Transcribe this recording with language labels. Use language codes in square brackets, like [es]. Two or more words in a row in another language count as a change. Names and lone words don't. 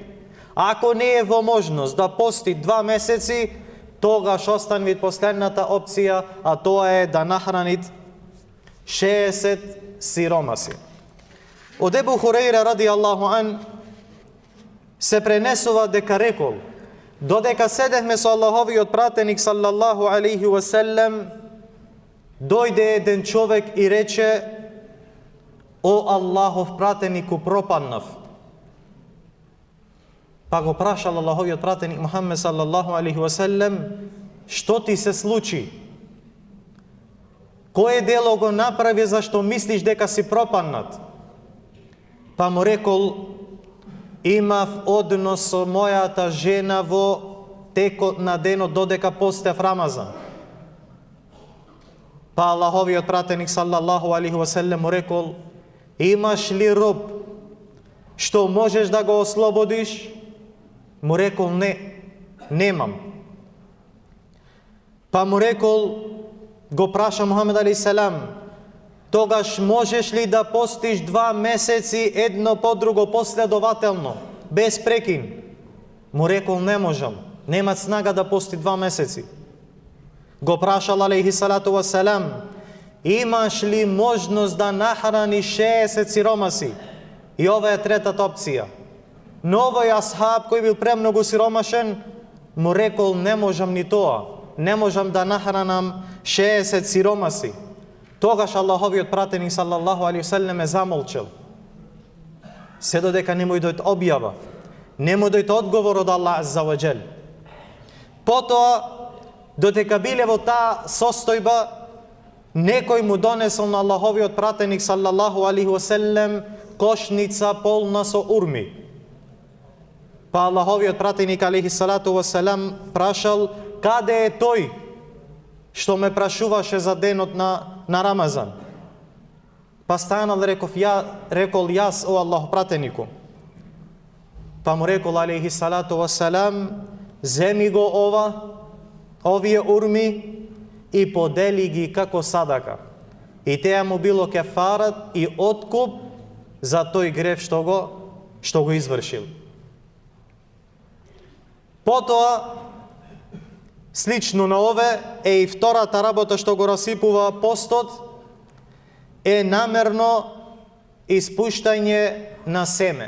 [mk] Ако не е во можност да пости 2 месеци, тогаш останви последната опција, а тоа е да нахрани 60 сиромаси. Од Ебу Хурейра [ar] رضي الله عن [mk] се пренесува дека рекол: додека седевме со Аллаховиот пратеник [ar] صلى الله عليه وسلم, [mk] дојде еден човек и рече: о Аллахов пратенику, пропаднав. Па го прашал Аллаховиот пратеник Мухаммед [ar] صلى الله عليه وسلم: [mk] што ти се случи? Кое дело го направи зашто мислиш дека си пропаднат? Па му рекол: имав однос со мојата жена во текот на денот додека постев Рамазан. Па Аллаховиот пратеник [ar] صلى الله عليه وسلم [mk] му рекол: имаш ли роб што можеш да го ослободиш? Му рекол: не, немам. Па му рекол, го праша Мухамед алейхиссалам: тогаш можеш ли да постиш 2 месеци едно по друго последователно, без прекин? Му рекол: не можам, нема снага да пости 2 месеци. Го прашал [ar] عليه الصلاة والسلام: [mk] имаш ли можност да нахраниш 60 сиромаси? И ова е третата опција. Но овој асхаб кој бил премногу сиромашен му рекол: не можам ни тоа, не можам да нахранам 60 сиромаси. Тогаш Аллаховиот пратеник [ar] صلى الله عليه وسلم [mk] е замолчал. Се додека не му дојде објава, не му дојде одговор од Аллах [ar] عز وجل. [mk] Потоа, додека биле во таа состојба, некој му донесол на Аллаховиот пратеник [ar] صلى الله عليه وسلم [mk] кошница полна со урми. Па Аллаховиот пратеник [ar] عليه الصلاة والسلام [mk] прашал: каде е тој што ме прашуваше за денот на Рамазан? Па станал рекол: јас, о Аллах пратенику. Па му рекол [ar] عليه الصلاة والسلام: [mk] земи го овие урми и подели ги како садака. И теа му било кефарат и откуп за тој грев што го извршил. Потоа, слично на ове, е и втората работа што го расипува постот, е намерно испуштање на семе.